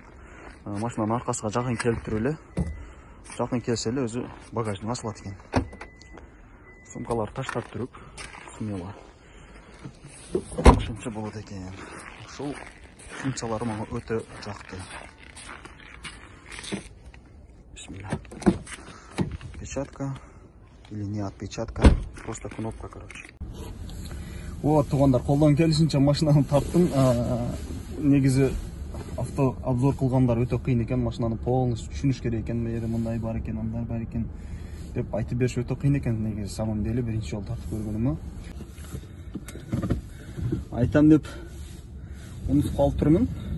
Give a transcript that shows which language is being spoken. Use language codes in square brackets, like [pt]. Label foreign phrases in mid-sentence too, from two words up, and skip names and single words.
[ky] Машинанын аркасына жакын келип туруп эле, жакын келсе эле өзү багаждан ачылат экен. Сумкаларды таштап туруп, смело. Ошончо болот экен. Ушул функциялары мага өтө жакты. Бисмилла. [ru] Отпечатка или не отпечатка, просто кнопка, короче. [ky] Вот, тугандар, колдон келишинче машинаны тарттым. Негизи авто обзор кылгандар өтө кыйын экен, машинаны полностью түшүнүш керек экен, мындай мындай бар экен, андай бар экен деп айтып бериш өтө кыйын экен. Негизи [ru] самом деле [ky] биринчи жолу тартып көргөнүмө айтам деп унутуп калып турмун.